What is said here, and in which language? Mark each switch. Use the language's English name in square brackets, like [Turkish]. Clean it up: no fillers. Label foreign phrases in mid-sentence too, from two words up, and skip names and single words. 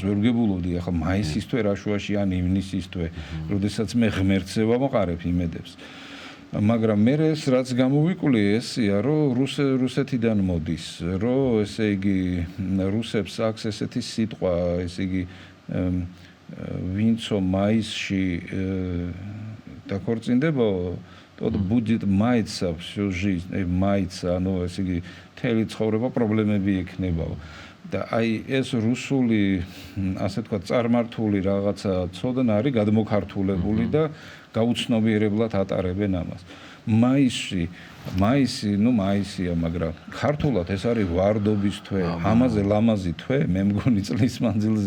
[Georgian] ვერ ვგებულობდი ახლა მაისის თვე რა შუაში ან ივნისის თვე როდესაც მე ღმერთზე ვამყარებ იმედებს მაგრამ მე ეს რაც გამოვიკვლიე ესია რომ რუსეთიდან მოდის რომ ესე იგი რუსებს აქვს ესეთი სიტყვა ესე იგი ვინცო მაისში დაქორწინდებაო [Russian] тот будет маяться всю жизнь маяться [Georgian] ну ესე იგი თელი ცხოვრება პრობლემები ექნებაო და აი ეს რუსული ასე თქვა წარმართული რაღაცა ცოდნა არის გადმოქართულებული და გაუცნობიერებლად ატარებენ ამას მაისი ნუ მაისია მაგრამ ქართულად ეს არის ვარდობის თვე ამაზე ლამაზი თვე მე მგონი წლის მანძილზე